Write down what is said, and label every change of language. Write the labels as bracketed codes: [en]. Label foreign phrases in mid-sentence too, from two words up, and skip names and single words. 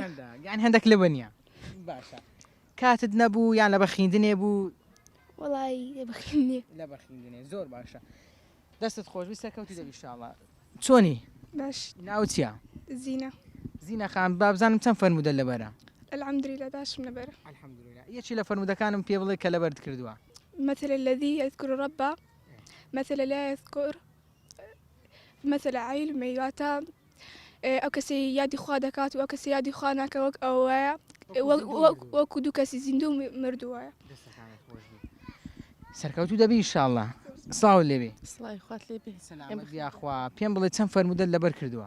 [ckb] یان هەندێک لەبەنیە باشە کاتت نەبوو یان لە بەخیندنێ بوو وڵی بەخیندێ لە بەخیندنێ زۆر باشە دەستت خۆش سەرکەوتی دەبی ئینشاءڵڵا. چۆنی باش ناو چییە؟ زينة زینەخان با بزانم چەند فەرمودە لەبەرە؟ [ar] الحمد لله [ckb] باش من برا الحەمدوللا. یەکی لە فەرمودەکانم پێ بڵێ کە لەبەرت کردووە. [ar] مثل الذي يذكر ربه مثل لا يذكر مثل عيل ميواتا [ckb] ئەو کەسی یادی خوا دەکات و ئەو کەسی یادی خوا ناکە وەک ئەوەیە وەکو دوو کەسی زیندوو مردووایە. سەرکەوتو دەبی ئینشاءڵڵا. سڵاو لێبێ. سڵای خوات لێ بێ سەلامەت یاخوا پێم بڵێ چەند فەرمودە لەبەر کردووە؟